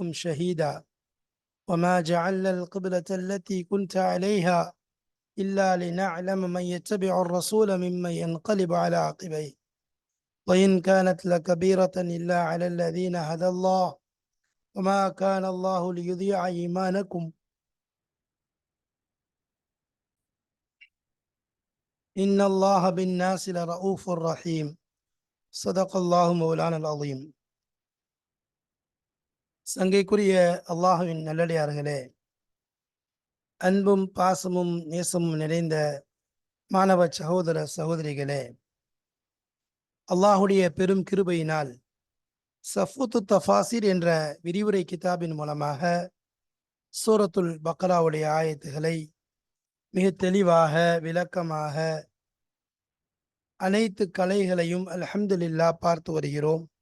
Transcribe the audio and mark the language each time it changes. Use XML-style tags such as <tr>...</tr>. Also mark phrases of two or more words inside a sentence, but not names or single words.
<ar>شهيدا وما جعلنا القبلة التي كنت عليها إلا لنعلم من يتبع الرسول ممن ينقلب على عقبيه وإن كانت لكبيرة إلا على الذين هدى الله وما كان الله ليضيع إيمانكم إن الله بالناس لرؤوف رحيم. صدق الله مولانا العظيم.</ar> <ta>சங்கைக்குரிய அல்லாஹுவின் நல்லடியார்களே, அன்பும் பாசமும் நேசமும் நிறைந்த மாணவ சகோதர சகோதரிகளே, அல்லாஹுடைய பெரும் கிருபையினால் சஃபுத்து தஃபாசிர் என்ற விரிவுரை கிதாபின் மூலமாக சூரத்துல் பக்ராவுடைய ஆயத்துகளை மிக தெளிவாக விளக்கமாக அனைத்து கலைகளையும் அல்ஹம்துலில்லாஹ் பார்த்து வருகிறோம்.</ta>